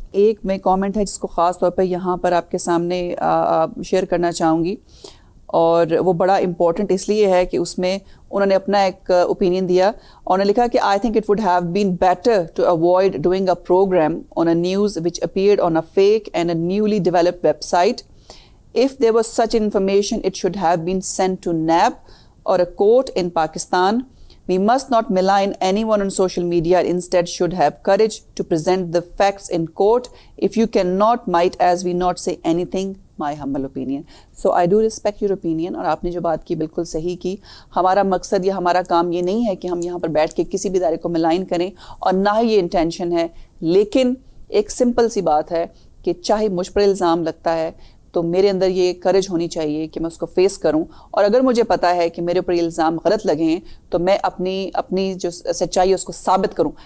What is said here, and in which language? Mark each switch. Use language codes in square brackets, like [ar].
[ur] ایک میں کامنٹ ہے جس کو خاص طور پہ یہاں پر آپ کے سامنے شیئر کرنا چاہوں گی, اور وہ بڑا امپورٹنٹ اس لیے ہے کہ اس میں انہوں نے اپنا ایک اوپینین دیا اور انہوں نے لکھا کہ [en] I think it would have been better to avoid doing a programme on a news which appeared on a fake and a newly developed website. If there was such information, it should have been sent to NAB or a court in Pakistan. We must not malign anyone on social media, instead should have courage to present the facts in court. If you cannot, might as we not say anything. My humble opinion. So I do respect your opinion. [ur] اور آپ نے جو بات کی بالکل صحیح کی. ہمارا مقصد یا ہمارا کام یہ نہیں ہے کہ ہم یہاں پر بیٹھ کے کسی بھی ادارے کو ملائن کریں اور نہ ہی یہ انٹینشن ہے. لیکن ایک سمپل سی بات ہے کہ چاہے مجھ پر الزام لگتا ہے تو میرے اندر یہ کرج ہونی چاہیے کہ میں اس کو فیس کروں, اور اگر مجھے پتا ہے کہ میرے اوپر یہ الزام غلط لگے ہیں تو میں اپنی جو سچائی ہے اس کو ثابت کروں.